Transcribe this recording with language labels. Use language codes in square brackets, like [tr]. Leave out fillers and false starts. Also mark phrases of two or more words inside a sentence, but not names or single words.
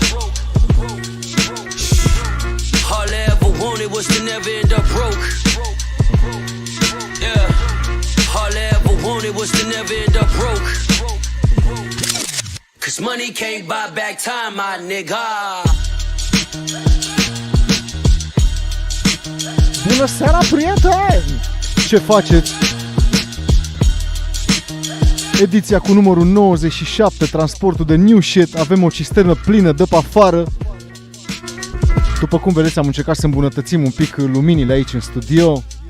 [en] All I ever wanted was to never end up broke. Yeah. All I ever wanted was to never end up broke. Cause money can't buy back time, my nigga. [ro] Bună seara, prieteni! Ce faceți? Ediția cu numărul 97, transportul de [en] new shit. [ro] Avem o cisternă plină de pe afară. După cum vedeți, am încercat să îmbunătățim un pic luminile aici în studio.